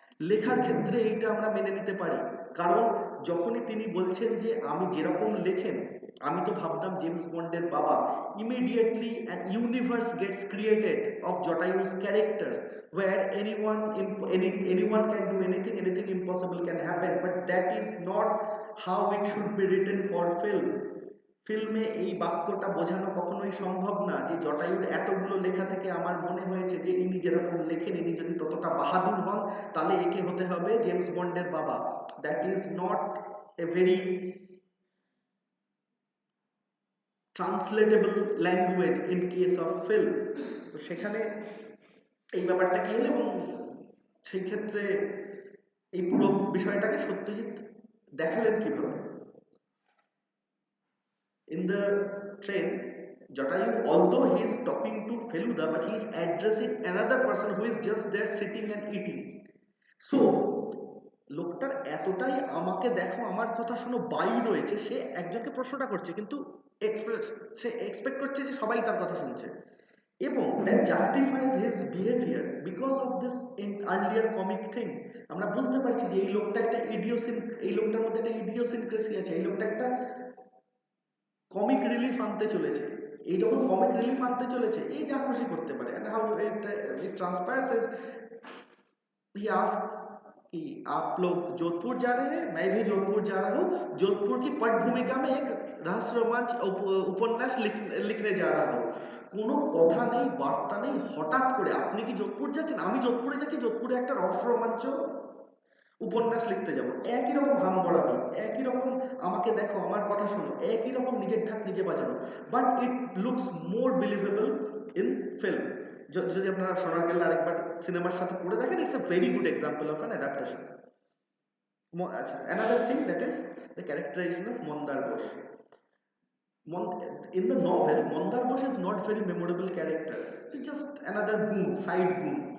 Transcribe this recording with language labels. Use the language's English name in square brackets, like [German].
[Bangla] লেখার ক্ষেত্রে এইটা আমরা মেনে নিতে পারি, কারণ যখনই তিনি বলছেন যে আমি যেরকম লেখেন আমি তো ভাবতাম জেমস বন্ডের বাবা, [English] immediately an universe gets created of Jatayu's characters where anyone can do anything, anything impossible can happen, but that is not how it should be written for film. [Bangla] ফিল্মে এই বাক্যটা বোঝানো কখনোই সম্ভব না যে জটায়ুর এতগুলো লেখা থেকে আমার মনে হয়েছে যে ইনি যেরকম লেখেন ইনি যদি ততটা বাহাদুর হন তাহলে একে হতে হবে জেমস বন্ডের বাবা। [English] That is not a very translatable language in case of film. [Bangla] তো সেখানে এই ব্যাপারটা কি হলো, এবং সেই ক্ষেত্রে এই পুরো বিষয়টাকে সত্যজিৎ দেখালেন কিভাবে। [English] In the train, Jatayu, although he is talking to Feluda, but he is addressing another person who is just there sitting and eating. [Bangla] So, লোকটার এতটাই আমাকে দেখো আমার কথা শোনো বাই রয়েছে, সে একজনকে প্রশ্নটা করছে কিন্তু সে এক্সপেক্ট করছে যে সবাই তার কথা শুনছে, এবং [English] that justifies his behavior because of this in earlier comic thing. [Bangla] আমরা বুঝতে পারছি যে এই লোকটা একটা এই লোকটার মধ্যে একটা ইডিওসিনক্রেসি আছে, এই লোকটা একটা কমিক রিলিফ আনতে চলেছে, এই যখন কমিক রিলিফ আনতে চলেছে এই যা খুশি করতে পারে। [English] and how it transpires is he asks [Hindi] कि आप लोग जोधपुर जा रहे हैं, मैं भी जोधपुर जा रहा हूँ, जोधपुर की पट भूमिका में एक रहस्य रोमांच উপন্যাস লিখনে যা रहा हूँ। [Bangla] কোনো কথা নেই বার্তা নেই, হঠাৎ করে আপনি কি যোধপুর যাচ্ছেন, আমি যোধপুরে যাচ্ছি, যোধপুরে একটা রহস্য রোমাঞ্চ উপন্যাস লিখতে যাব, একই রকম হাম বরাবর, একই রকম আমাকে দেখো আমার কথা শোনো, একই রকম নিজের ঢাক নিজে বাজানো, [English] But it looks more believable in film. [Bangla] যদি আপনারা সোনার কেল্লা আরেকবার সিনেমার সাথে পড়ে দেখেন, [English] It's a very good example of an adaptation. আচ্ছা, another thing that is the characterisation of Mandar Ghosh. In the novel, Mandar Ghosh is not very memorable character. He's just another goon, side goon.